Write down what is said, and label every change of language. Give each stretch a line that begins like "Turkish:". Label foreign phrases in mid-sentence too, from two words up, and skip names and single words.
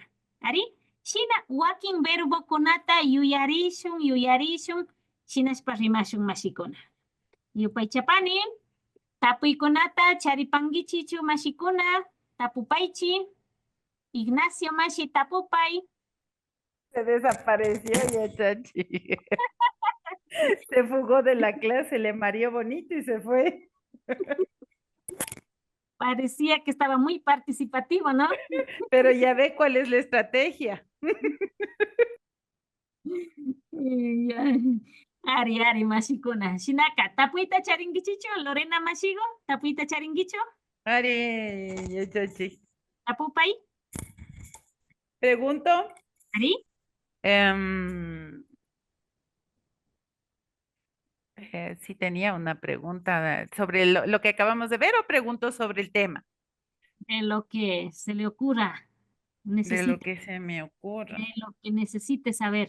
Quechua: Ari, shina wakin verbo kunata yuyarishun, shinashpa rimashun mashikuna. Yupaychapani, tapuykunata charipangichichu mashikuna, tapupaychi. Ignacio mashi tapupay.
Spanish: Se desapareció ya, Chachi. Se fugó de la clase, le mareó bonito y se fue. Parecía que estaba muy participativo, ¿no? Pero ya ve cuál es la estrategia.
Quechua: Ari, mashikuna. Shinaka, tapuita charingichicho, Lorena mashigo, tapuita charingicho. Ari, ya, Chachi. Tapupay.
Spanish: Pregunto.
Quechua: Ari.
Spanish: Sí tenía una pregunta sobre lo que acabamos de ver o pregunto sobre el tema. De lo que se le ocurra. De lo que se me ocurra. De lo que necesite saber.